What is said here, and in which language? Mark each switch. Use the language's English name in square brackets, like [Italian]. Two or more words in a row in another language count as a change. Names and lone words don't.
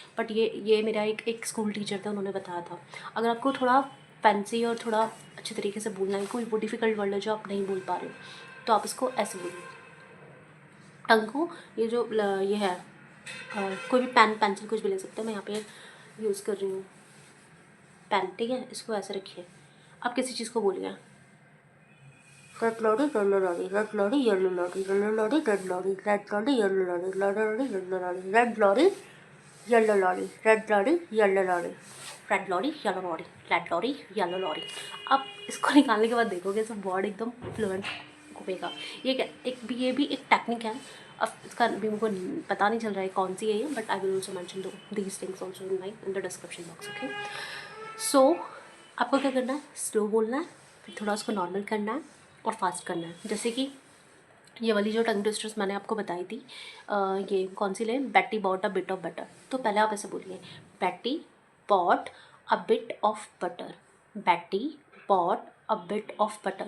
[Hindi] बट ये मेरा एक स्कूल टीचर था, उन्होंने बताया था. अगर आपको थोड़ा फैंसी और थोड़ा अच्छे तरीके से बोलना है, कोई वो [English] difficult word [Hindi] है जो आप नहीं बोल पा रहे हो, तो आप इसको ऐसे बोलिए. टंग को ये है, कोई भी [English] pen pencil [Hindi] कुछ भी ले सकते हैं. मैं यहाँ पे यूज़ कर रही हूँ पेन, ठीक है. इसको ऐसे रखिए. आप किसी चीज़ को बोलिए, [English] red lorry yellow lorry, red lorry yellow lorry, yellow lorry red lorry, red lorry yellow lorry, lorry yellow lorry, red lorry yellow lorry, red lorry yellow lorry, red lorry yellow lorry, red lorry yellow lorry. [Hindi] आप इसको निकालने के बाद देखोगे सब वर्ड एकदम फ्लुएंट घूमेगा. ये भी एक टेक्निक है. अब इसका भी मुझको पता नहीं चल रहा है कौन सी है ये, [English] but I will also mention these things also in the description box, okay. [Hindi] सो आपको क्या करना है, स्लो बोलना है, फिर थोड़ा उसको नॉर्मल करना है और फास्ट करना है. जैसे कि ये वाली जो [English] tongue twisters [Hindi] मैंने आपको बताई थी, ये कौन सी लें, [English] Betty bought a bit of butter. [Hindi] तो पहले आप ऐसे बोलिए, [English] Betty bought a bit of butter, Betty bought a bit of butter.